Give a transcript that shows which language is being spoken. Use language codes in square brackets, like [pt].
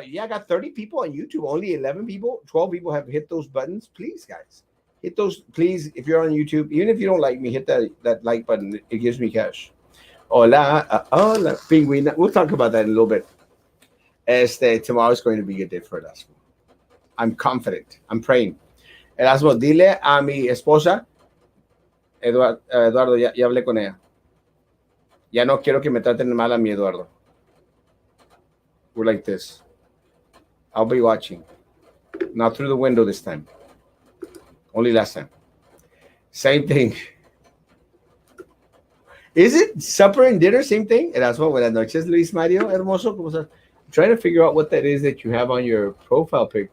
[en] Yeah, I got 30 people on YouTube. Only 11 people, 12 people have hit those buttons. Please, guys, hit those. Please, if you're on YouTube, even if you don't like me, hit that like button. It gives me cash. [es] Hola, hola, [en] penguin. We'll talk about that in a little bit. Tomorrow is going to be a day for Erasmo. I'm confident. I'm praying. [es] Erasmo, dile a mi esposa, Eduardo, ya hablé con ella. Ya no quiero que me traten mal a mi Eduardo. [en] We're like this. I'll be watching. Not through the window this time. Only last time. Same thing. Is it supper and dinner? Same thing? Erasmo, [es] buenas noches, Luis Mario. Hermoso. ¿Cómo estás? [en] I'm trying to figure out what that is that you have on your profile pic.